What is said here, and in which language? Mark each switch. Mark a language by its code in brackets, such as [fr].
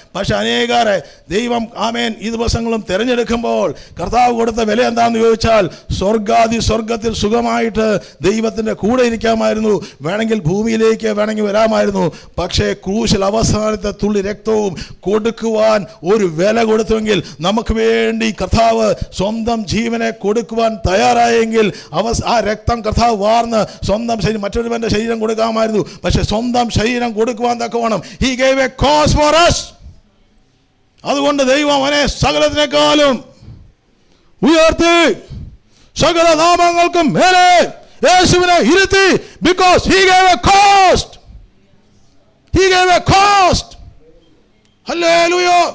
[ml] പക്ഷെ അനേകരെ ദൈവം ആമേൻ ഈ ദിവസങ്ങളും തിരഞ്ഞെടുക്കുമ്പോൾ കർത്താവ് കൊടുത്ത വില എന്താണെന്ന് ചോദിച്ചാൽ, സ്വർഗത്തിൽ സുഖമായിട്ട് ദൈവത്തിൻ്റെ കൂടെ ഇരിക്കാമായിരുന്നു, വേണമെങ്കിൽ ഭൂമിയിലേക്ക് വേണമെങ്കിൽ വരാമായിരുന്നു. പക്ഷേ ക്രൂശിൽ അവസാനത്തെ തുള്ളി രക്തവും കൊടുക്കുവാൻ ഒരു വില കൊടുത്തുവെങ്കിൽ, നമുക്ക് വേണ്ടി കർത്താവ് സ്വന്തം ജീവനെ കൊടുക്കുവാൻ തയ്യാറായെങ്കിൽ ആ രക്തം കർത്താവ് വാർന്ന് സ്വന്തം ശരീരം മറ്റൊരുവൻ്റെ ശരീരം കൊടുക്കാമായിരുന്നു. പക്ഷെ സ്വന്തം ശരീരം കൊടുക്കുവാൻ തക്കവണ്ണം [en] he gave a cause for us. [ml] അതുകൊണ്ട് ദൈവം അവനെ സകലത്തിനേക്കാളും ഉയർത്തി സകല നാമങ്ങൾക്കും മേലെ യേശുവിനെ ഇരുത്തി. [en] because he gave a cost. he gave a cost. ഹല്ലേലൂയ.